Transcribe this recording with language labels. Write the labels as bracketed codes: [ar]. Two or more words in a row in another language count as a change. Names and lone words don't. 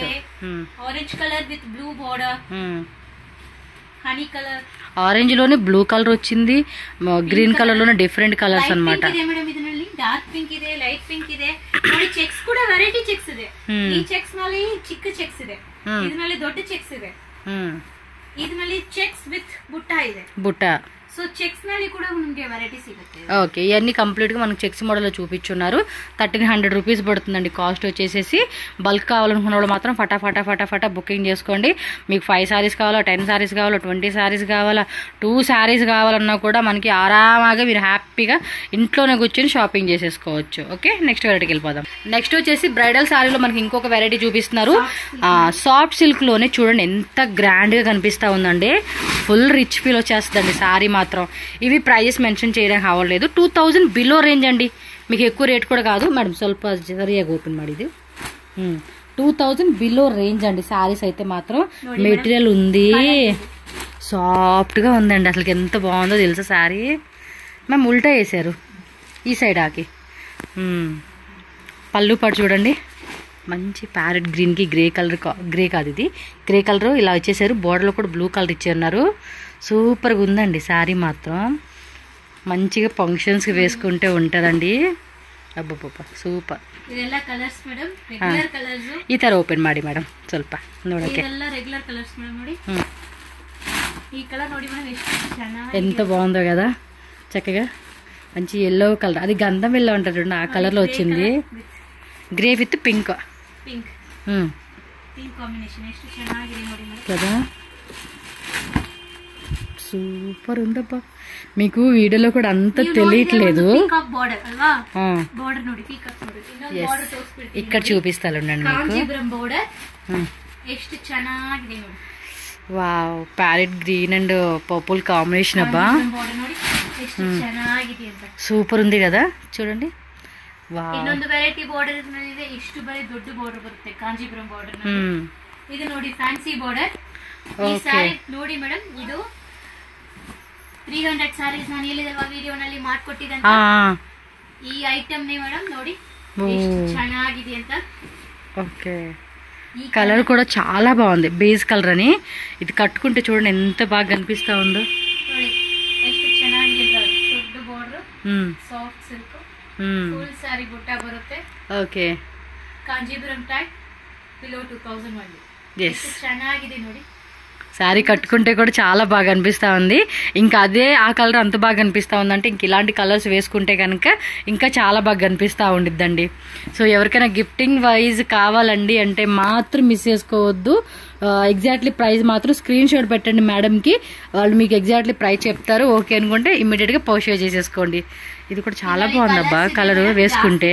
[en] orange color with blue border honey color [te] ఆరెంజ్ లోనే [en] blue color [te] వచ్చింది [en] green color [te] లోనే [en] different colors [te] అన్నమాట [en] dark pink [kn] ಇದೆ [en] light pink [kn] ಇದೆ ನೋಡಿ ಚೆಕ್ಸ್ ಕೂಡ [en] variety checks [kn] ಇದೆ ಈ ಚೆಕ್ಸ್ ನಲ್ಲಿ ಚಿಕ್ಕ ಚೆಕ್ಸ್ ಇದೆ ಇದರಲ್ಲಿ ದೊಡ್ಡ ಚೆಕ್ಸ್ ಇದೆ ಇದರಲ್ಲಿ [en] checks with [kn] ಬುಟ್ಟ ಇದೆ ಬುಟ್ಟ [te] సో చెక్స్ ನಲ್ಲಿ కూడా మనకి వెరైటీ సిಗುತ್ತೆ ఓకే ఇవన్నీ కంప్లీట్ గా మనకి [en] checks model [te] లో చూపించున్నారు 1300 రూపీస్ పడుతుందండి కాస్ట్ వచ్చేసేసి బల్క్ కావాలనుకున్న వాళ్ళు మాత్రం ఫటాఫటా బుకింగ్ చేసుకోండి మీకు 5 సారీస్ కావాలా 10 సారీస్ కావాలా 20 సారీస్ కావాలా 2 సారీస్ కావాలన్నా కూడా మనకి ఆరామాగా మీరు హ్యాపీగా ఇంట్లోనే కూర్చొని షాపింగ్ చేసేసుకోవచ్చు [en] okay next [te] వెరైటీకి వెళ్ళిపోదాం నెక్స్ట్ వచ్చేసి బ్రైడల్ సారీలో మనకి ఇంకొక వెరైటీ చూపిస్తున్నారు [en] soft silk [te] లోనే చూడండి ఎంత గ్రాండ్ గా కనిపిస్తా ఉందండి [en] full rich feel [te] వచ్చేస్తుందండి సారీ మాత్రం ఇవి [en] prices mention [te] చేయడానికి అవ్వలేదు 2000 [en] below range [te] అండి మీకు ఎక్కువ రేట్ కూడా కాదు మేడం [kn] ಸ್ವಲ್ಪ ಸರಿಯಾಗಿ ಓಪನ್ ಮಾಡಿದ್ದು [te] 2000 [en] below range [te] అండి సారీస్ అయితే మాత్రం మెటీరియల్ ఉంది సాఫ్ట్ గా ఉందండి అసలు ఎంత బాగుందో తెలుసా సారీ మేము ఉల్టా వేసారు ఈ సైడ్ ఆకి పళ్ళు పాటు చూడండి మంచి [en] parrot green [te] కి గ్రే కాదు ఇది [en] gray color [te] ఇలా వచ్చేసారు బోర్డర్లో కూడా [en] blue color [te] ఇచ్చారు సూపర్గా ఉందండి శారీ మాత్రం మంచిగా ఫంక్షన్స్కి వేసుకుంటే ఉంటుందండి [kn] ಅಬ್ಬಬ್ಬ ಸೂಪರ್ ಇದೆಲ್ಲ ಕಲರ್ಸ್ ಮೇಡಂ [en] regular colors [kn] ಈ ತರ ಓಪನ್ ಮಾಡಿ ಮೇಡಂ ಸ್ವಲ್ಪ ನೋಡಕ್ಕೆ ಇದೆಲ್ಲ [en] regular colors [kn] ಮೇಡಂ ನೋಡಿ ಈ ಕಲರ್ ನೋಡಿ ಮೇಡಂ ಎಷ್ಟು ಚೆನ್ನಾಗಿದೆ [te] ఎంత బాగుందో కదా చక్కగా మంచి yellow కలర్ అది గంధం yellow అంటారు చూడండి ఆ కలర్ లో వచ్చింది [en] gray with pink pink pink combination [kn] ಎಷ್ಟು ಚೆನ್ನಾಗಿದೆ ನೋಡಿ ಮೇಡಂ [te] కదా సూపర్ ఉందబ్బా మీకు వీడియోలో కూడా అంత తెలియట్లేదు ఇక్కడ చూపిస్తాను వావ్ [en] parrot green and purple combination [te] అబ్బా సూపర్ ఉంది కదా చూడండి [kn] ಇನ್ನೊಂದು [en] variety border [kn] ಇದೆ ಇಷ್ಟು ಬರೀ ದೊಡ್ಡ ಬಾರ್ಡರ್ ಬರುತ್ತೆ ಕಾಂಜೀಪುರಂ ಬಾರ್ಡರ್ ಇದು ನೋಡಿ [en] fancy border [kn] ಈ ಸಾರಿ ನೋಡಿ ಮೇಡಂ ಇದು 300 ಸಾರೀಸ್ ನಾನು ಹೇಳಿದಲ್ವಾ ವಿಡಿಯೋನಲ್ಲಿ ಮಾಡ್ಕೊಟ್ಟಿದ್ದಂತ ಈ ಐಟಮ್ ನೇ ಮೇಡಂ ನೋಡಿ ಎಷ್ಟು ಚೆನ್ನಾಗಿದೆ ಅಂತ [en] okay color [te] కూడా చాలా బాగుంది [en] base color [te] అని ఇది కట్టుకుంటే చూడండి ఎంత బాగా కనిపిస్తా ఉందో [kn] ನೋಡಿ ಎಷ್ಟು ಚೆನ್ನಾಗಿದೆ ದೊಡ್ಡ ಬಾರ್ಡರ್ [en] soft silk full [kn] ಸಾರಿ ಬುಟ್ಟ ಬರುತ್ತೆ [te] ఓకే [kn] ಕಾಂಜೀಪುರಂ [en] tag below [kn] 2000 ಮಾಡಿ ಎಷ್ಟು ಚೆನ್ನಾಗಿದೆ ನೋಡಿ [te] శారీ కట్టుకుంటే కూడా చాలా బాగా అనిపిస్తూ ఉంది ఇంకా అదే ఆ కలర్ అంత బాగా అనిపిస్తూ ఉందంటే ఇంక ఇలాంటి కలర్స్ వేసుకుంటే కనుక ఇంకా చాలా బాగా అనిపిస్తూ ఉండిద్దండి సో ఎవరికైనా [en] gifting wise [te] కావాలండి అంటే మాత్రం మిస్ చేసుకోవద్దు [en] exactly price [te] మాత్రం [en] screen shot [te] పెట్టండి మేడంకి వాళ్ళు మీకు [en] exactly price [te] చెప్తారు ఓకే అనుకుంటే ఇమ్మీడియట్గా పర్చేజ్ చేసేసుకోండి ఇది కూడా చాలా బాగుందబ్బా కలర్ వేసుకుంటే